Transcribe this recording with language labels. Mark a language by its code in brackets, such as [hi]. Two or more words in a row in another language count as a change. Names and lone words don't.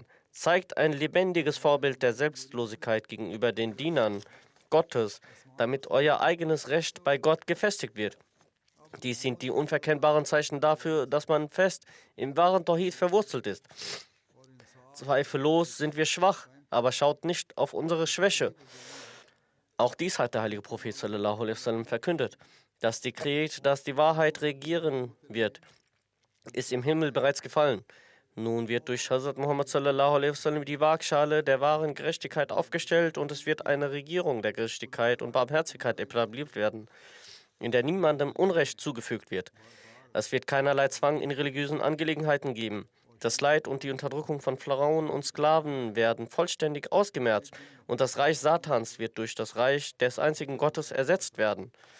[de] Zeigt ein lebendiges Vorbild der Selbstlosigkeit gegenüber den Dienern Gottes, damit euer eigenes Recht bei Gott gefestigt wird. Dies sind die unverkennbaren Zeichen dafür, dass man fest im wahren Tawhid verwurzelt ist. Zweifellos sind wir schwach, aber schaut nicht auf unsere Schwäche. Auch dies hat der heilige Prophet [ar] صلى الله عليه وسلم [de] verkündet. Das Dekret, dass die Wahrheit regieren wird, ist im Himmel bereits gefallen. Nun wird durch Hazrat Muhammad [ar] صلى الله عليه وسلم [de] die Waagschale der wahren Gerechtigkeit aufgestellt und es wird eine Regierung der Gerechtigkeit und Barmherzigkeit etabliert werden, in der niemandem Unrecht zugefügt wird. Es wird keinerlei Zwang in religiösen Angelegenheiten geben. Das Leid und die Unterdrückung von Frauen und Sklaven werden vollständig ausgemerzt und das Reich Satans wird durch das Reich des einzigen Gottes ersetzt werden.